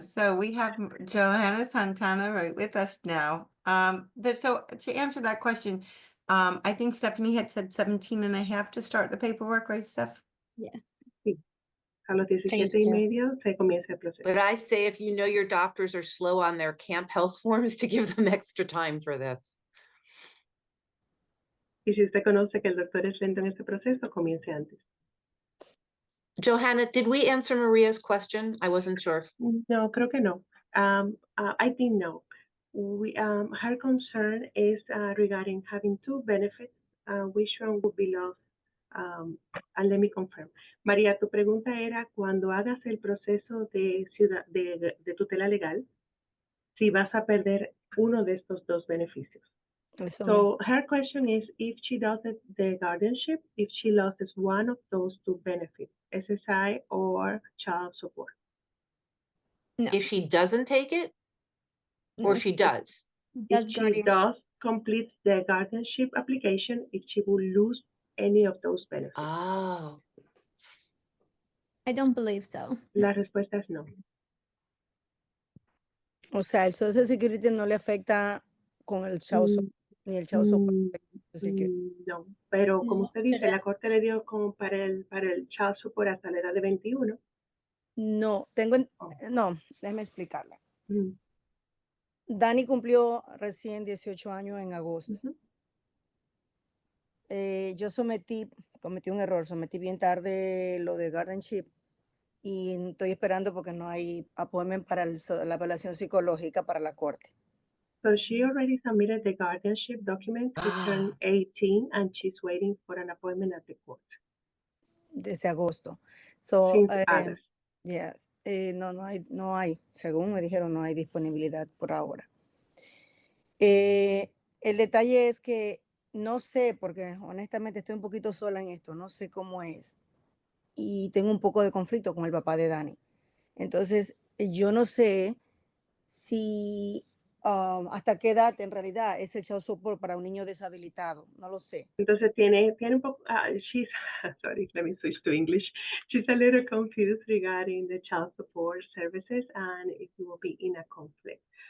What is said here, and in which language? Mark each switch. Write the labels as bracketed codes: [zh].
[en] So we have Johanna Santana right with us now. So to answer that question, I think Stephanie had said 17 and a half to start the paperwork, right, Steph? Yes. [es] A los 17 y medio se comienza el proceso. [en] But I say if you know your doctors are slow on their camp health forms, to give them extra time for this. [es] Y si usted conoce que el doctor es lento en este proceso, comience antes. [en] Johanna, did we answer Maria's question? I wasn't sure. [es] No, creo que no. [en] I think no. Her concern is regarding having two benefits. Which one would be lost? And let me confirm. [es] María, tu pregunta era cuando hagas el proceso de tutela legal, si vas a perder uno de estos dos beneficios. Eso [en] So her question is if she does the guardianship, if she loses one of those two benefits, SSI or child support. No. If she doesn't take it, or No, she does? If does she guardian. does complete the guardianship application, if she will lose any of those benefits. Oh, I don't believe so. [es] La respuesta es no. O sea, el Social Security no le afecta con el child support, ni el child support. No, pero como No, usted dice, pero- la corte le dio como para el child support hasta la edad de 21. No, no, déjeme explicarla. Mm. Dani cumplió recién 18 años en agosto. Ujú. Yo cometí un error, sometí bien tarde lo de guardianship y estoy esperando porque no hay appointment para la evaluación psicológica para la corte. [en] So she already submitted the guardianship documents. She turned 18 and she's waiting for an appointment at the court. [es] Desde agosto. So, [en] Since August. [es] yes, no hay, según me dijeron, no hay disponibilidad por ahora. El detalle es que no sé, porque honestamente estoy un poquito sola en esto, no sé cómo es. Y tengo un poco de conflicto con el papá de Dani. Entonces, yo no sé si hasta qué edad en realidad es el child support para un niño deshabilitado, no lo sé. Entonces tiene un poco, [en] she's, sorry, let me switch to English. She's a little confused regarding the child support services and if you will be in a conflict.